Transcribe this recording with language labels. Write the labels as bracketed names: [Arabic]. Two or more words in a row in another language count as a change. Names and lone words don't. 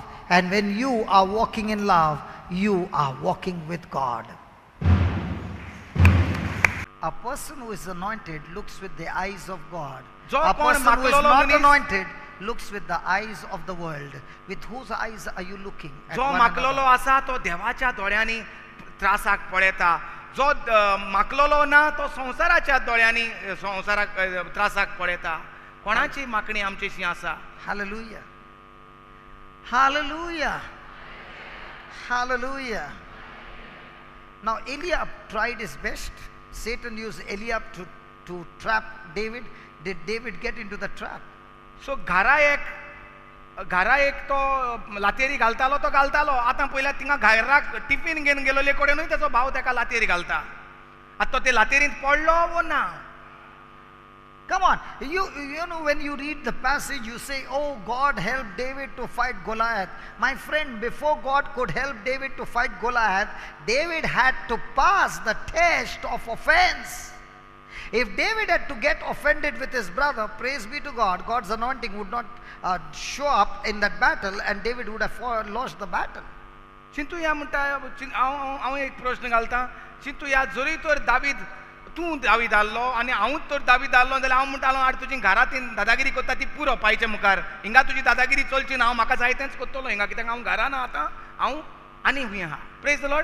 [English] And when you are walking in love, you are walking with God. A person who is anointed looks with the eyes of God. A person who is not anointed looks with the eyes of the world. With whose eyes are you looking? [Konkani] जो माकलोलो आसा तो देवाच्या दोळ्यांनी त्रासाक पळयता. जो माकलोलो ना तो संसाराच्या दोळ्यांनी संसाराक त्रासाक पळयता. कोणाची मागणी आमचीशी आसा? [English] Hallelujah. Hallelujah. Hallelujah. Now Eliab tried his best. Satan used Eliab to trap David. Did David get into the trap? [Konkani] सो घरा एक तो लातेरी घालतालो तो घालतालो. आतां पयल्या थिंगा घराक टिफीन घेवन गेलोले कडेनूय तेजो भाव तेका लातेरी घालता. आतां तो ते लातेरींत पडलो वो ना? [English] Come on, you know, when you read the passage, you say, oh, God helped David to fight Goliath. My friend, before God could help David to fight Goliath, David had to pass the test of offense. If David had to get offended with his brother, praise be to God, God's anointing would not show up in that battle, and David would have lost the battle. [Konkani] चिंतू या म्हणटा हांव एक प्रश्न घालता. चिंतू या जरी तर तूं दावीद आसलो आनी हांवूच तर दावीद आसलो जाल्यार हांव म्हणटालो आड तुजी घरांत दादागिरी करता ती पुरो पायचे मुखार. हिंगा तुजी दादागिरी चलची ना. हांव म्हाका जाय तेंच करतलो हिंगा, कित्याक हांव घरा ना आतां. हांव आनी हूंय आहा. [English] Praise the Lord.